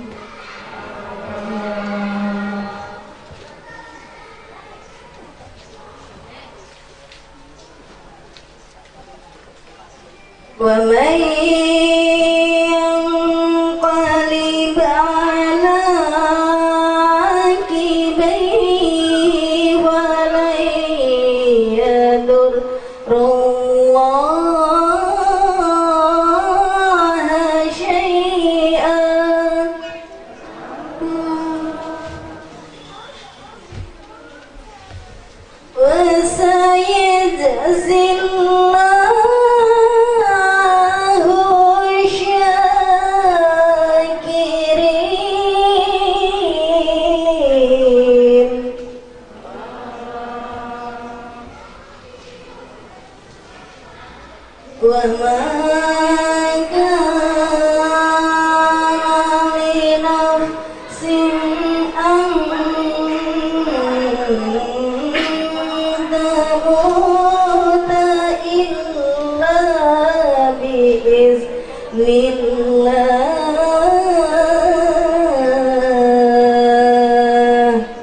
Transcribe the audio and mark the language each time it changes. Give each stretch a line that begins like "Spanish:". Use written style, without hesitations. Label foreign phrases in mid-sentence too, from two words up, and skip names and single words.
Arabic: ومن ينقلب على عقبيه فلن يضر الله شيئا. وسيجزي الله الشاكرين. وما كان لنفس أن تموت إلا بإذن الله.